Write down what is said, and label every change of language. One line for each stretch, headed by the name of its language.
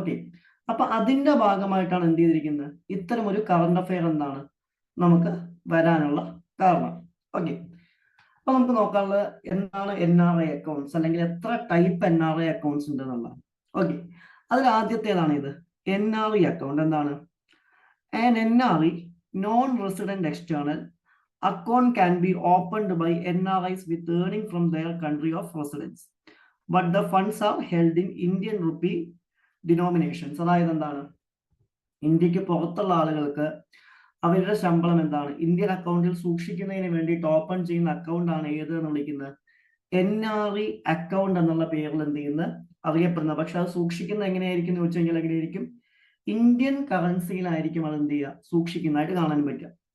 Malayalam: Okay, അപ്പൊ അതിന്റെ ഭാഗമായിട്ടാണ് എന്ത് ചെയ്തിരിക്കുന്നത്, ഇത്തരം ഒരു കറണ്ട് അഫയർ എന്താണ് നമുക്ക് വരാനുള്ള കാരണം. ഓക്കെ, അപ്പൊ നമുക്ക് നോക്കാനുള്ളത് എന്താണ് NRI അക്കൗണ്ട്സ്, അല്ലെങ്കിൽ എത്ര ടൈപ്പ് NRI അക്കൗണ്ട്സ് ഉണ്ട് എന്നുള്ളതാണ്. ഓക്കെ, അതിൽ ആദ്യത്തേതാണ് ഇത് NRI അക്കൗണ്ട്. എന്താണ്?
English: An NRI non-resident external account can be opened by NRIs with earning from their country of residence, but the funds are held in Indian rupee denominations.
Malayalam: അതായത് എന്താണ്, ഇന്ത്യക്ക് പുറത്തുള്ള ആളുകൾക്ക് അവരുടെ ശമ്പളം എന്താണ് ഇന്ത്യൻ അക്കൗണ്ടിൽ സൂക്ഷിക്കുന്നതിന് വേണ്ടിയിട്ട് ഓപ്പൺ ചെയ്യുന്ന അക്കൗണ്ട് ആണ് ഏത് എന്ന് വിളിക്കുന്നത്, NRI അക്കൗണ്ട് എന്നുള്ള പേരിൽ എന്ത് ചെയ്യുന്നത് അറിയപ്പെടുന്നത്. പക്ഷെ അത് സൂക്ഷിക്കുന്നത് എങ്ങനെയായിരിക്കും എന്ന് വെച്ച് കഴിഞ്ഞാൽ എങ്ങനെയായിരിക്കും, ഇന്ത്യൻ കറൻസിയിലായിരിക്കും അത് എന്ത് ചെയ്യുക, സൂക്ഷിക്കുന്നതായിട്ട് കാണാൻ പറ്റുക.